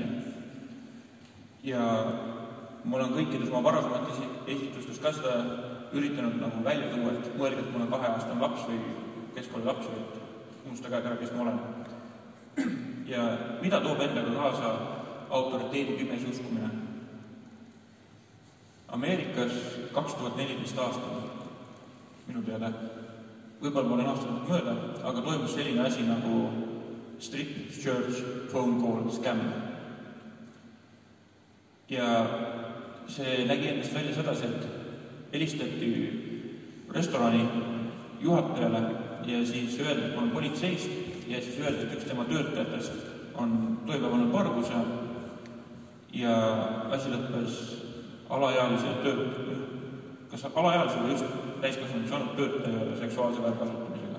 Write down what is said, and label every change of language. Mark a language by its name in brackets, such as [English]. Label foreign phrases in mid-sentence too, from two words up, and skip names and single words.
[Estonian] Ja ma olen kõikides oma varasemates esitustes ka seda üritanud nagu välja tuua, et mõelge, et mul on 2-aastane laps või keskkooli laps või unustage ära, kes ma olen. Ja mida toob endaga kaasa autoriteedi pimesi uskumine? Ameerikas 2014 aastal, minu teada, võib-olla ma olen aastatud mööda, aga toimus selline asi nagu Strip Church phone call scam. Ja see nägi endast välja sedasi, et helistati restorani juhatajale ja siis öeldi, et ma olen politseist ja siis öeldi, et üks tema töötajatest on toime pannud varguse ja asi lõppes kas alaealise või just täiskasvanud saanud töötaja seksuaalse väärkasutamisega.